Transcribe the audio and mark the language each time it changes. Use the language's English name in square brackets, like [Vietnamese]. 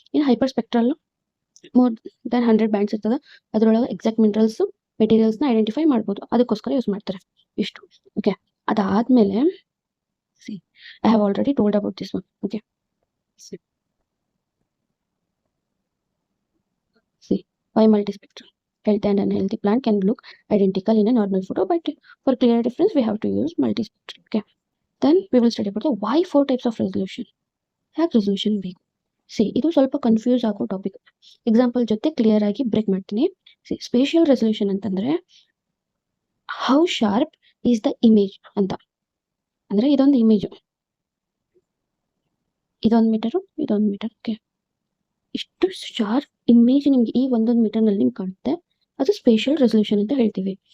[Kannada] ಇನ್ನು hyper spectral more than 100 bands ಇರ್ತದೆ, ಅದರೊಳಗೆ ಎಕ್ಸಾಕ್ಟ್ ಮಿನರಲ್ಸು, ಮೆಟೀರಿಯಲ್ಸ್ನ ಐಡೆಂಟಿಫೈ ಮಾಡ್ಬೋದು, ಅದಕ್ಕೋಸ್ಕರ ಯೂಸ್ ಮಾಡ್ತಾರೆ. ಇಷ್ಟು. [English] Okay, ಅದಾದಮೇಲೆ see I have already told about this one. Okay, see why multispectral? Healthy and unhealthy plant can look identical in a normal photo, but for clear difference we have to use multispectral. Okay, then we will study about the why 4 types of resolution. [Kannada] ಯಾಕೆ resolution ಬೇಕು? C ಇದು ಸ್ವಲ್ಪ confuse ಆಗೋ topic. Example ಜೊತೆ clear ಆಗಿ break ಮಾಡ್ತೀನಿ. C spatial resolution ಅಂತಂದರೆ [English] how sharp is the image [Kannada] ಅಂತ. ಅಂದರೆ ಇದೊಂದು ಇಮೇಜು, ಇದೊಂದು ಮೀಟರು, ಇದೊಂದು ಮೀಟರ್. ಓಕೆ, ಇಷ್ಟು ಶಾರ್ಪ್ ಇಮೇಜ್ ನಿಮ್ಗೆ ಈ ಒಂದೊಂದು ಮೀಟರ್ನಲ್ಲಿ ನಿಮ್ಗೆ ಕಾಣುತ್ತೆ, ಅದು ಸ್ಪೇಷಿಯಲ್ ರೆಸಲ್ಯೂಷನ್ ಅಂತ ಹೇಳ್ತೀವಿ.